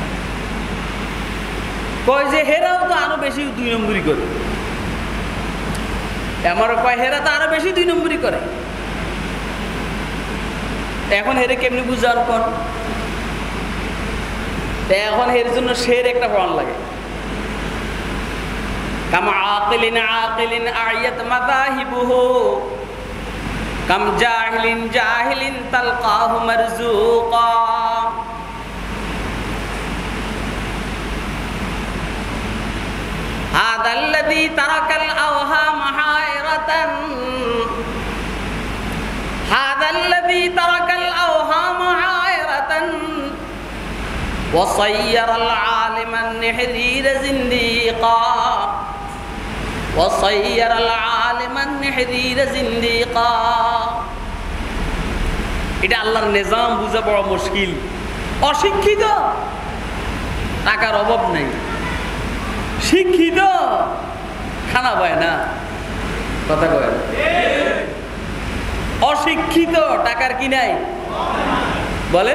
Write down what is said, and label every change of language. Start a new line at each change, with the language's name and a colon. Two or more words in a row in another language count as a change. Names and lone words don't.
Bangla: কয় যে হেরাও তো আরো বেশি 2 নম্বরই করে, আমারও কয় হেরা তো আরো বেশি 2 নম্বরই করে। এখন হেরে কেমনি বুঝার কর? এখন এর জন্য শের একটা প্রমাণ লাগে।
Arabic: كم عاقل عاقل أعيت مذاهبه كم جاهل جاهل تلقاه مرزوقا. هذا الذي ترك الأوهام حائرة هذا الذي ترك الأوهام حائرة وصير العالم النحرير زنديقا وصير العالم النحرير زنديقا।
Bangla: এটা আল্লাহর নিজাম বুঝা বড় মুশকিল। অশিক্ষিত টাকার অভাব নেই, শিক্ষিত খানা পায় না, কথা কয় না। অশিক্ষিত টাকার কি নাই বলেন?